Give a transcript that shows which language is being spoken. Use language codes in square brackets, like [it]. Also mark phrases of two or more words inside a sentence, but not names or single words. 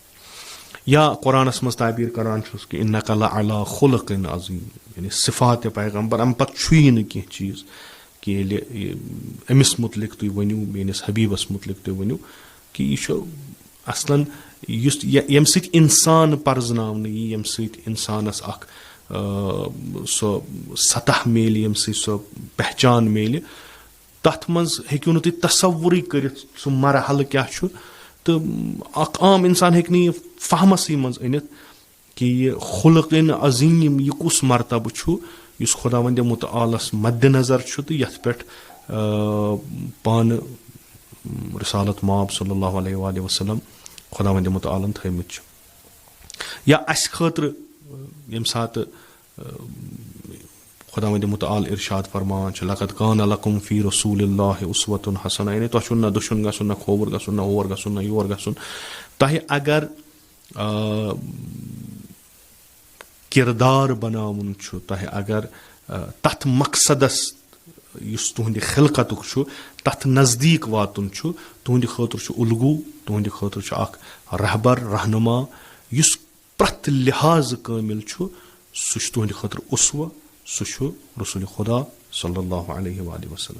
[ks] یا قرآنس منٛز تعبیٖر کران چھُس کہِ [ar] اِنَّکَ لَعَلَىٰ خُلُقٍ عظیٖم, [ks] یعنی صِفاتِ پیغمبر, اَمہِ پتہٕ چھُیی نہٕ کینٛہہ چیٖز کہِ ییٚلہِ أمِس مُتعلِق تُہۍ ؤنِو, میٲنِس حبیٖبس مُتعلِق تُہۍ ؤنِو کہِ یہِ چھُ اصلن یُس ییٚمہِ سۭتۍ اِنسان پرزناونہٕ یی, ییٚمہِ سۭتۍ اِنسانس اکھ سۄ سطح میلہِ, ییٚمہِ سۭتۍ سۄ پہچان میلہِ, تتھ منٛز ہیٚکِو نہٕ تُہۍ تصوُرٕے کٔرِتھ سُہ مرحلہٕ کیاہ چھُ. تہٕ اکھ عام اِنسان ہیٚکہِ نہٕ یہِ فہمسٕے منٛز أنِتھ کہِ یہِ [ar] خُلقٍ عظیٖم [ks] یہِ کُس مرتبہٕ چھُ یُس خۄداوندِ مُتعالس مدِ نظر چھُ تہٕ یتھ پٮ۪ٹھ پانہٕ رسالت مآب [ar] صلی اللہ علیہ وآلہ وسلم [ks] خۄداوندِ مُتعالن تھٲومٕتۍ چھِ. یا اَسہِ خٲطرٕ ییٚمہِ ساتہٕ خۄداوندِ مُتعال ارشاد فرماوان چھُ [ar] لقد کان لکم فی رسوٗلِ اللہِ اُسوۃ حسنہ, [ks] یعنی تۄہہِ چھُو نہ دٔچھُن گژھُن, نہ کھووُر گژھُن, نہ اور گژھُن, نہ یور گژھُن. تۄہہِ اگر کِردار بناوُن چھُ, تۄہہِ اگر تتھ مقصدس یُس تُہنٛدِ خلقتُک چھُ تتھ نزدیٖک واتُن چھُ, تُہنٛدِ خٲطرٕ چھُ اُلگوٗ, تُہنٛدِ خٲطرٕ چھُ اکھ رہبر رہنما یُس پرٛٮ۪تھ لحاظٕ کٲمِل چھُ, سُہ چھُ تُہنٛدِ خٲطرٕ اُسوہ, سُہ چھُ رسوٗلِ خۄدا [ar] صلی اللہ علیہ وآلہ وسلم.